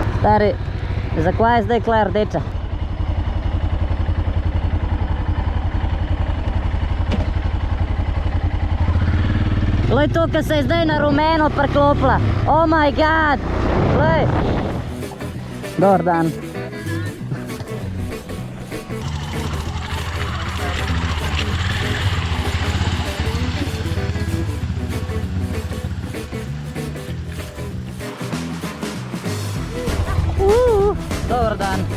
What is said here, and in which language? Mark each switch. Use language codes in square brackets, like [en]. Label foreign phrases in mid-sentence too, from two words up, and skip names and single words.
[sl] Stari, zakaj je zdaj kle rdeča? Glej to, ki se je zdaj na rumeno priklopila. [en] Oh my god! [hr] Glej! Dobar dan. Dobar dan.